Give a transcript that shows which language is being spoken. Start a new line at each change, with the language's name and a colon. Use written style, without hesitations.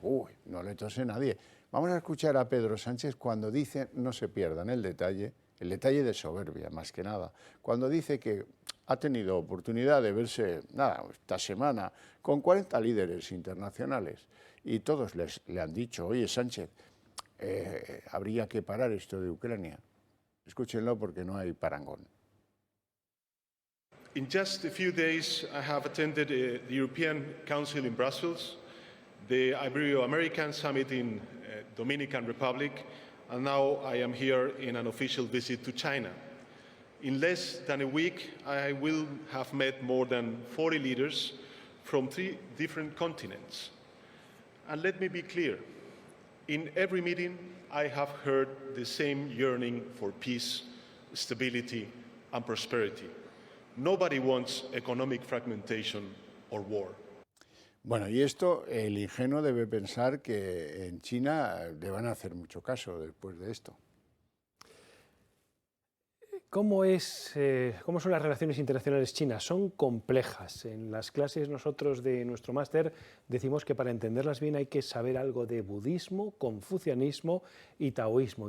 Spanish: Uy, no le tose nadie. Vamos a escuchar a Pedro Sánchez cuando dice, no se pierdan el detalle de soberbia, más que nada, cuando dice que ha tenido oportunidad de verse, esta semana, con 40 líderes internacionales, y todos le han dicho, oye, Sánchez, habría que parar esto de Ucrania. Escúchenlo porque no hay parangón.
English: In just a few days, I have attended the European Council in Brussels, the Ibero-American Summit in Dominican Republic, and now I am here in an official visit to China. In less than a week, I will have met more than 40 leaders from 3 different continents. And let me be clear, in every meeting, I have heard the same yearning for peace, stability, and prosperity. Nobody wants economic fragmentation or war.
Spanish: Bueno, y esto, el ingenuo debe pensar que en China le van a hacer mucho caso después de esto. ¿Cómo son las relaciones internacionales chinas? Son complejas. En las clases nosotros de nuestro máster decimos que para entenderlas bien hay que saber algo de budismo, confucianismo y taoísmo.